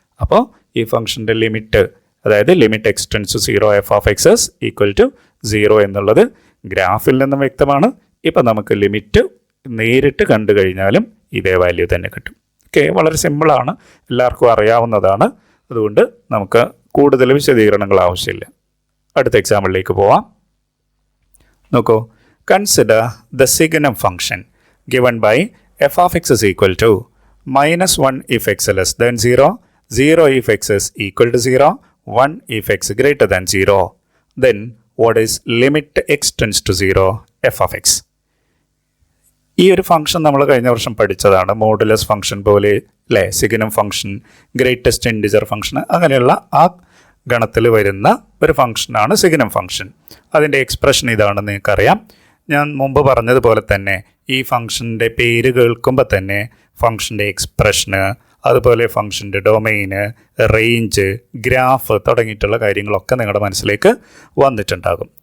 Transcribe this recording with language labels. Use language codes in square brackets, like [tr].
[ml] അപ്പോൾ ഈ ഫംഗ്ഷൻ്റെ ലിമിറ്റ്, അതായത് ലിമിറ്റ് x → 0 f(x) = 0 എന്നുള്ളത് ഗ്രാഫിൽ നിന്നും വ്യക്തമാണ്. ഇപ്പം നമുക്ക് ലിമിറ്റ് നേരിട്ട് കണ്ടു കഴിഞ്ഞാലും ഇതേ വാല്യൂ തന്നെ കിട്ടും. ഓക്കെ, വളരെ സിമ്പിളാണ്, എല്ലാവർക്കും അറിയാവുന്നതാണ്. അതുകൊണ്ട് നമുക്ക് കൂടുതൽ വിശദീകരണങ്ങൾ ആവശ്യമില്ല. അടുത്ത എക്സാമ്പിളിലേക്ക് പോവാം. [en] നോക്കൂ, consider the signum function given by f(x) = -1 if x less than 0, 0 if x is equal to 0, 1 if x greater than 0. Then what is limit x tends to 0 f(x)? [ml] ഈ ഒരു ഫംഗ്ഷൻ നമ്മൾ കഴിഞ്ഞ വർഷം പഠിച്ചതാണ്. മോഡുലസ് ഫംഗ്ഷൻ പോലെ അല്ലേ, signum function, greatest integer function, അങ്ങനെയുള്ള ആ ഗണത്തിൽ വരുന്ന ഒരു ഫംഗ്ഷനാണ് സിഗ്നം ഫംഗ്ഷൻ. അതിൻ്റെ എക്സ്പ്രഷൻ ഇതാണെന്ന് നിങ്ങൾക്കറിയാം. ഞാൻ മുമ്പ് പറഞ്ഞതുപോലെ തന്നെ ഈ ഫംഗ്ഷൻ്റെ പേര് കേൾക്കുമ്പോൾ തന്നെ ഫംഗ്ഷൻ്റെ എക്സ്പ്രഷന്, അതുപോലെ ഫംഗ്ഷൻ്റെ ഡൊമെയിന്, റേഞ്ച്, ഗ്രാഫ് തുടങ്ങിയിട്ടുള്ള കാര്യങ്ങളൊക്കെ നിങ്ങളുടെ മനസ്സിലേക്ക് വന്നിട്ടുണ്ടാകും.